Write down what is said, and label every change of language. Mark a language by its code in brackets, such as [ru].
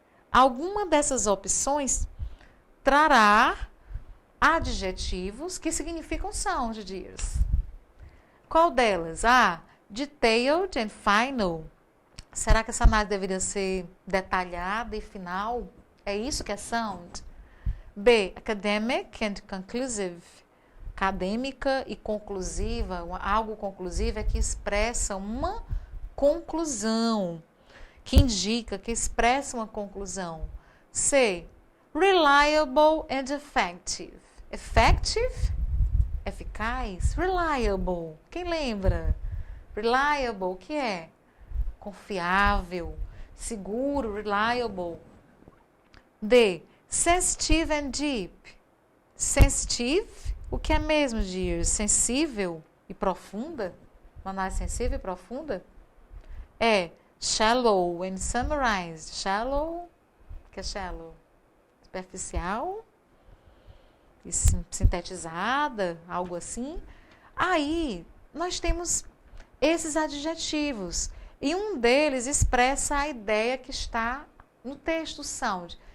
[pt] Alguma dessas opções trará adjetivos que significam sound, dears. Qual delas? A, [en] detailed and final. [pt] Será que essa análise deveria ser detalhada e final? É isso que é sound? [en] B, academic and conclusive. [pt] Acadêmica e conclusiva. Algo conclusivo é que expressa uma conclusão, que indica, que expressa uma conclusão. C. [en] Reliable and effective. [pt] Effective? Eficaz? Reliable. Quem lembra? Reliable, o que é? Confiável, seguro, reliable. D. [en] Sensitive and deep. [pt] Sensitive, o que é mesmo, Dias? Sensível e profunda? Uma análise sensível e profunda? É [en] shallow and summarized. [pt] Shallow, o que é shallow? Superficial e sintetizada, algo assim. Aí, nós temos esses adjetivos. E um deles expressa a ideia que está no texto sound.